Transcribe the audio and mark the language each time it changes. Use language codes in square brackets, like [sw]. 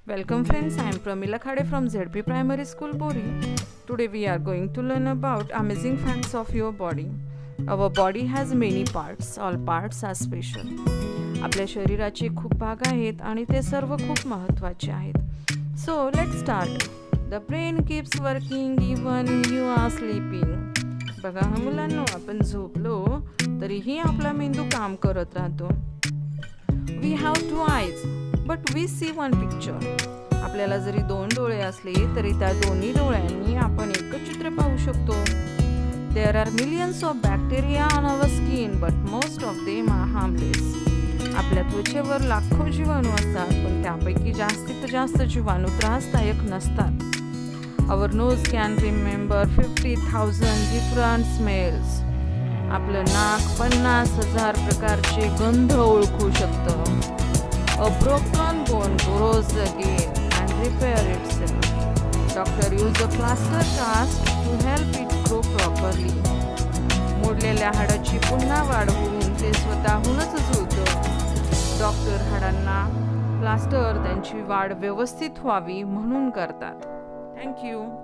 [en] Welcome friends, I am Pramila Khade from ZP Primary School Bori. Today we are going to learn about amazing facts of your body. Our body has many parts. All parts are special. [mr] आपल्या शरीराचे खूप भाग आहेत आणि ते सर्व खूप महत्त्वाचे आहेत. [en] So let's start. The brain keeps working even you are sleeping. [mr] बघा मुलांनो, आपण झोपलो तरीही आपला मेंदू काम करत राहतो. [en] We have two eyes. But we see one picture. [mr] आपल्याला जरी दोन डोळे असले तरी त्या दोन्ही डोळ्यांनी आपण एकच चित्र पाहू शकतो. [en] There are millions of bacteria on our skin, but most of them are harmless. [mr] आपल्या त्वचेवर लाखो जीवाणू असतात, पण त्यापैकी जास्तीत जास्त जीवाणू त्रासदायक नसतात. [en] Our nose can remember 50,000 different smells. [mr] आपलं नाक 50,000 प्रकारचे गंध ओळखू शकतं. [en] A broken bone grows again and repair itself. Doctor use a plaster cast to help it grow properly. [mr] मोडलेल्या हाडाची पुन्हा वाढ होऊन ते स्वतःहूनच जुळतं. डॉक्टर हाडांना प्लास्टर त्यांची वाढ व्यवस्थित व्हावी म्हणून करतात. थँक्यू.